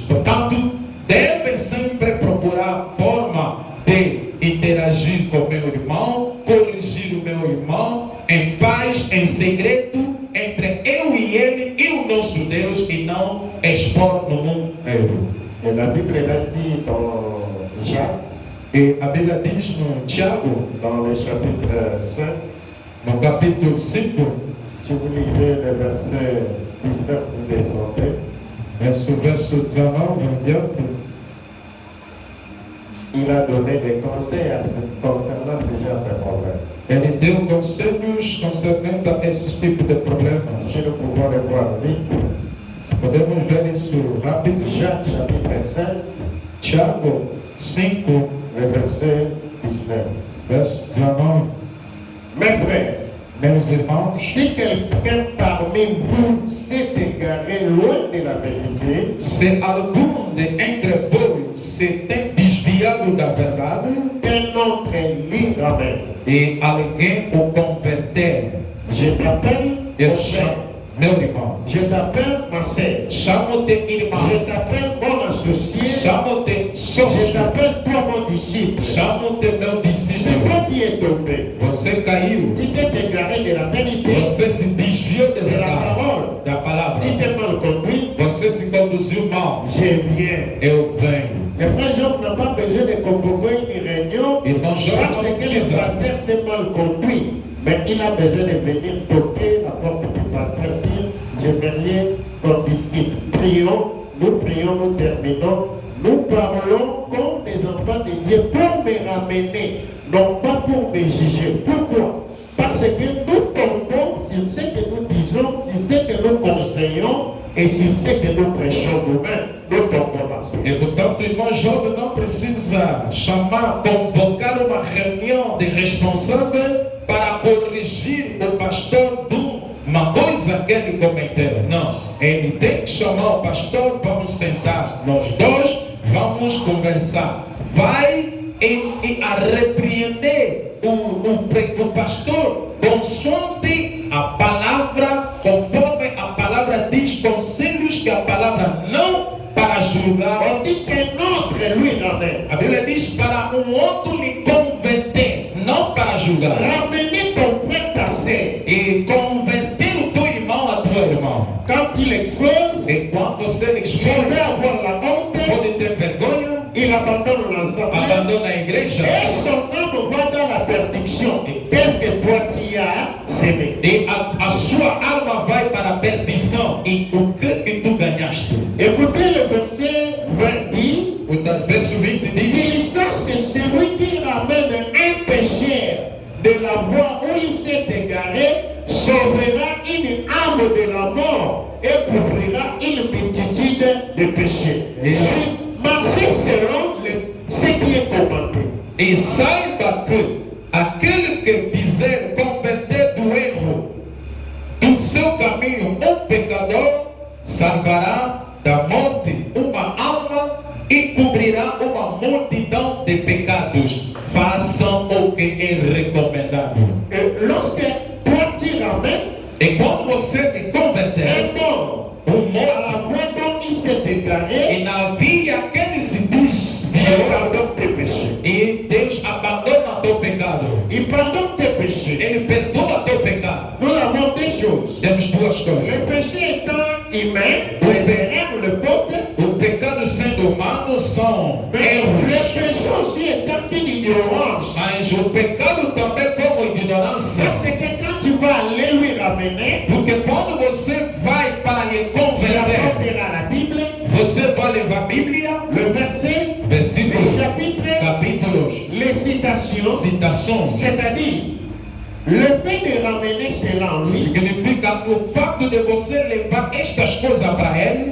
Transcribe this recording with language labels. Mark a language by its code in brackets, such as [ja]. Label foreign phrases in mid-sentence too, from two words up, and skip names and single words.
[pt] Portanto, devem sempre procurar forma de interagir com meu irmão, corrigir o meu irmão em paz, em segredo, entre eu e ele e o nosso Deus, e não expor no mundo inteiro. [fr] Et la Bible l'a dit dans Jacques, [pt] E a Bíblia diz no Tiago, [fr] dans le chapitre 5, [pt] no capítulo 5, [fr] si vous lisez le verset 19, vous descendez, [pt] verso 19 em diante, [fr] il a donné des conseils concernant ce genre de problème. [pt] ele deu conselhos concernente a esse tipo de problemas. [fr] Si nous pouvons le voir vite, [pt] Se podemos ver isso rápido, [fr] Jacques chapitre 5, [pt] Tiago 5, [fr] le verset 19. [pt] verso 19. [fr] mes frères, [pt] Meus irmãos, [fr] si quelqu'un parmi vous s'est égaré loin de la vérité, [pt] se algum de entre vós se tem desviado da verdade [fr] qu'un autre lui ramène. [pt] e alguém o converter, [fr] Je t'appelle [pt] eu [fr] mon [pt] chamo, [fr] frère, [pt] meu irmão, [fr] je t'appelle ma sœur, [pt] chamo-te [fr] je [pt] irmão, [fr] t'appelle mon associé, [pt] chamo-te [fr] je [pt] sócio, [fr] t'appelle toi mon disciple. [pt] chamo-te meu [fr] C'est [pt] discípulo. [fr] toi qui es tombé. [pt] Você caiu, [fr] Tu t'es égaré de la vérité, [pt] você se desviou de [fr] de la [pt] verdade, [fr] parole. [pt] da palavra, [fr] Tu t'es mal conduit, [pt] você se conduziu mal. [fr] je viens. [pt] Eu venho. [fr] Le frère Job n'a pas besoin de convoquer une réunion [pt] Irmão João [fr] parce [pt] não [fr] que le [pt] precisa. [fr] pasteur s'est mal conduit. Mais il a besoin de venir toquer la porte du pasteur, dire j'aimerais qu'on discute. Prions, nous terminons. Nous parlons comme des enfants de Dieu pour me ramener, non pas pour me juger. Pourquoi? Parce que nous tombons sur ce que nous disons, sur ce que nous conseillons et sur ce que nous prêchons nous-mêmes. Nous tombons dans ce. [pt] E portanto, irmão Job não precisa chamar, convocar uma reunião de responsáveis para corrigir o pastor de uma coisa que ele cometeu. Não, ele tem que chamar o pastor, vamos sentar, nós dois vamos conversar. Vai e a repreender o pastor consoante a palavra, conforme a palavra diz, conselhos que a palavra não para julgar. [fr] On dit qu'un autre lui ramène. [pt] A Bíblia diz para outro lhe converter, não para julgar. [fr] Ramener ton frère, ta sœur. [pt] E converter o teu irmão a tua irmã. [fr] Quand il expose, [pt] E quando você lhe [fr] il [pt] expõe, [fr] va avoir la honte, [pt] pode ter vergonha, [fr] il abandonne l'assemblée [pt] abandona a igreja [fr] et son âme va dans la perdition. Qu'est-ce que toi tu as semé? [pt] e a sua alma vai para a perdição. E o que tu ganhaste? [fr] Écoutez le verset 20 dit [pt] O verso 20 [fr] qu'il [pt] diz: [fr] sache que celui qui ramène un pécheur de la voie où il s'est égaré sauvera une âme de la mort et couvrira une multitude de péchés. Et Marchez selon ce qui est commandé. [pt] E saiba que aquele que fizer converter do erro do seu caminho um pecador, salvará da morte uma alma e cobrirá uma multidão de pecados. Façam o que é recomendado. [fr] Et lorsque toi tu ramènes [pt] E quando você te converter, [fr] un mort à [pt] morto, [fr] la voie dont il s'est égaré, [pt] e na via que ele se diz, [fr] Dieu pardonne tes péchés. [pt] e Deus abandona teu pecado. [fr] Il pardonne tes péchés. [pt] Ele perdoa teu pecado. [fr] Nous avons des choses. [pt] Temos duas coisas. [fr] Le péché étant humain, les erreurs, les fautes, [pt] O pecado sendo humano são [fr] mais le [pt] erros, [fr] péché aussi étant une ignorance. [pt] mas o pecado também como ignorância. [fr] Parce que quand tu vas aller lui ramener, [pt] Porque quando você vai para lhe [fr] tu [pt] converter, [fr] apporteras la Bible, [pt] você vai levar a Bíblia, [fr] le verset, les [pt] versículos, [fr] chapitres, [pt] capítulos, [fr] les citations, [pt] citações. [fr] c'est-à-dire le fait de ramener cela en lui, [pt] Significa que o fato de você levar estas coisas para ele